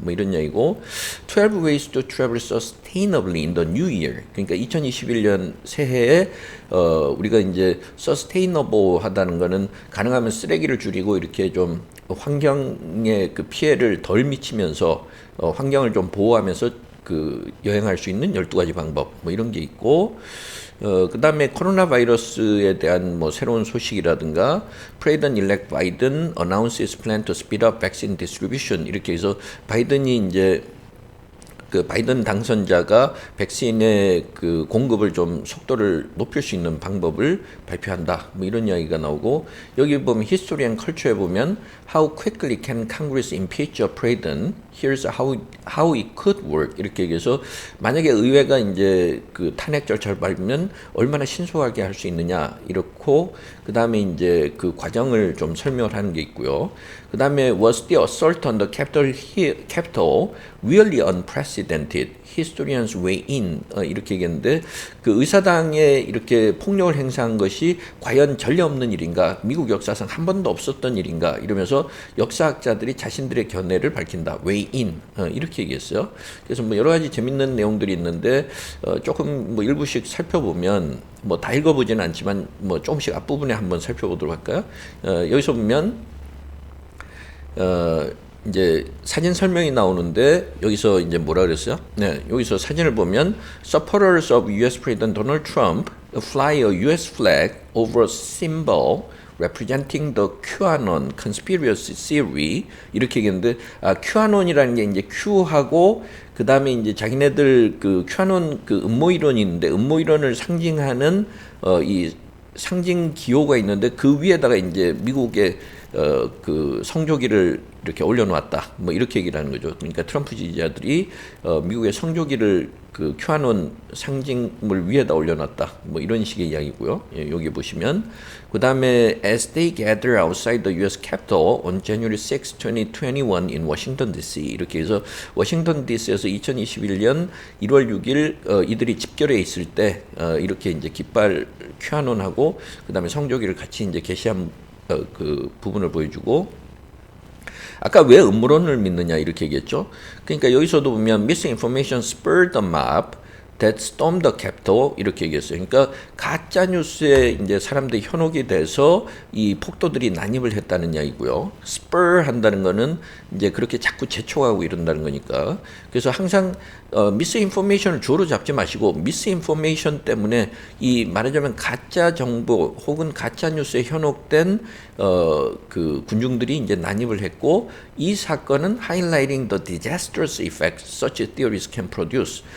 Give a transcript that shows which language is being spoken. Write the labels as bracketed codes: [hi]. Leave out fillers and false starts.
[ko] 뭐 이런 얘기고, [en] 12 ways to travel sustainably in the new year. [ko] 그러니까 2021년 새해에 우리가 이제 sustainable 하다는 거는 가능하면 쓰레기를 줄이고 이렇게 좀 환경에 그 피해를 덜 미치면서 환경을 좀 보호하면서 그 여행할 수 있는 12가지 방법 뭐 이런 게 있고, 그 다음에 코로나 바이러스에 대한 뭐 새로운 소식이라든가, [en] President-elect Biden announces plan to speed up vaccine distribution [ko] 이렇게 해서 바이든이 이제 그 바이든 당선자가 백신의 그 공급을 좀 속도를 높일 수 있는 방법을 발표한다. 뭐 이런 이야기가 나오고, 여기 보면 [en] History and Culture에 보면 How quickly can Congress impeach a president? Here's how it could work. [ko] 이렇게 얘기해서 만약에 의회가 이제 그 탄핵 절차를 밟으면 얼마나 신속하게 할 수 있느냐 이렇고, 그 다음에 이제 그 과정을 좀 설명을 하는 게 있고요. [en] 그 다음에 Was the assault on the Capitol really unprecedented? Historians weigh in [ko] 이렇게 얘기했는데, 그 의사당에 이렇게 폭력을 행사한 것이 과연 전례 없는 일인가, 미국 역사상 한 번도 없었던 일인가 이러면서 역사학자들이 자신들의 견해를 밝힌다. [en] weigh in [ko] 이렇게 얘기했어요. 그래서 뭐 여러 가지 재밌는 내용들이 있는데, 조금 뭐 일부씩 살펴보면, 뭐 다 읽어보지는 않지만 뭐 조금씩 앞부분에 한번 살펴보도록 할까요? 여기서 보면 이제 사진 설명이 나오는데, 여기서 이제 뭐라 그랬어요? 네, 여기서 사진을 보면 [en] supporters of U.S. President Donald Trump fly a U.S. flag over a symbol representing the QAnon conspiracy theory [ko] 이렇게 얘기했는데, QAnon이라는 게 이제 Q하고 그 다음에 이제 자기네들 그 QAnon 그 음모 이론이 있는데, 음모 이론을 상징하는 이 상징 기호가 있는데, 그 위에다가 이제 미국의 그 성조기를 이렇게 올려놓았다. 뭐 이렇게 얘기를 하는 거죠. 그러니까 트럼프 지지자들이 미국의 성조기를 그 QAnon 상징물 위에다 올려놨다. 뭐 이런 식의 이야기고요. 예, 여기 보시면, 그 다음에 [en] as they gather outside the U.S. Capitol on January 6, 2021 in Washington D.C. [ko] 이렇게 해서 워싱턴 DC에서 2021년 1월 6일 이들이 집결해 있을 때 이렇게 이제 깃발 QAnon하고 그 다음에 성조기를 같이 이제 게시한 그 부분을 보여주고, 아까 왜 음모론을 믿느냐 이렇게 얘기했죠. 그러니까 여기서도 보면 [en] misinformation spurred the mob that stormed the Capitol [ko] 이렇게 얘기했어요. 그러니까 가짜 뉴스에 이제 사람들이 현혹이 돼서 이 폭도들이 난입을 했다는 이야기고요. spur 한다는 거는 이제 그렇게 자꾸 재촉하고 이런다는 거니까. 그래서 항상 misinformation을 주로 잡지 마시고, misinformation 때문에 이 말하자면 가짜 정보 혹은 가짜 뉴스에 현혹된 그 군중들이 이제 난입을 했고, 이 사건은 [en] highlighting the disastrous effects such theories can produce.